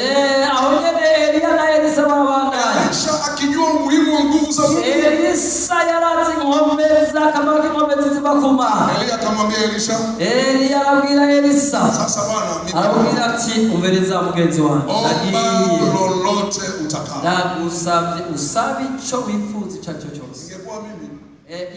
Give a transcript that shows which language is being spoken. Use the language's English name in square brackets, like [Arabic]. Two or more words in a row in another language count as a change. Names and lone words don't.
[Swahili] Elisha akijua umuhimu wa nguvu za Mungu. Elia akamwambia Elisha, sasa bwana, lolote utakalo. [Rundi] Usabe ico wifuza cyacho cyose. [Swahili] Ingekuwa mimi,